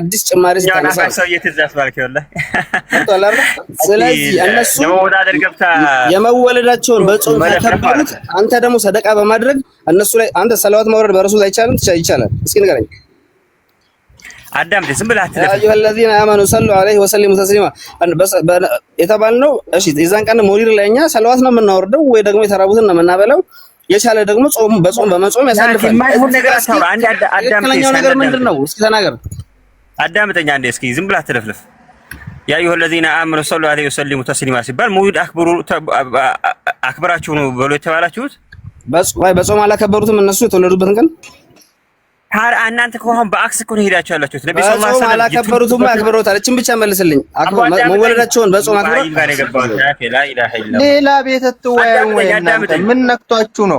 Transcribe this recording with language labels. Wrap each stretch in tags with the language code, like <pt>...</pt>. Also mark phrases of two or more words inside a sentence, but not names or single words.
<am>አዲስ ጭማሪ ስታነሳ ነው። ስለዚህ እነሱ የመወለዳቸውን በጾም ተከበሩት። አንተ ደግሞ ሰደቃ በማድረግ እነሱ ላይ አንተ ሰላዋት ማውረድ በረሱል አይቻልም? ይቻላል። እስኪ ንገረኝ። አዳም ዝም ብለህ አትለፍ። አዩ</am> <ar>الذين امنوا صلوا عليه وسلموا تسليما</ar> <am>የተባልነው እሺ፣ የዛን ቀን መውሊድ ላይ እኛ ሰላዋት ነው የምናወርደው ወይ ደግሞ የተራቡትን ነው የምናበላው። የቻለ ደግሞ በጾም ያሳልፋል። ትክክለኛው ነገር ምንድነው? እስኪ ተናገር። አዳምጠኛ አንዴ እስኪ ዝም ብለህ አትለፍልፍ። ያ አዩ</am> <ar>الذين امنوا صلوا عليه وسلموا تسليما</ar> <am>ሲባል መውሊድ አክብራችሁ ነው ብሎ የተባላችሁት። በጾም አላከበሩትም እነሱ የተወለዱበትን ቀን። እናንተ ከሆነ በአክስ እኮ ነው ሄዳችሁ ያላችሁት። ነብዩ ሰለላሁ ዐለይሂ ወሰለም አላከበሩትም አክብረውታል። እቺን ብቻ መልስልኝ። መወለዳቸውን በጾም አክብረው ሌላ ቤት ተወያዩ ወይ እናንተ ምን ነክቷችሁ ነው?</am>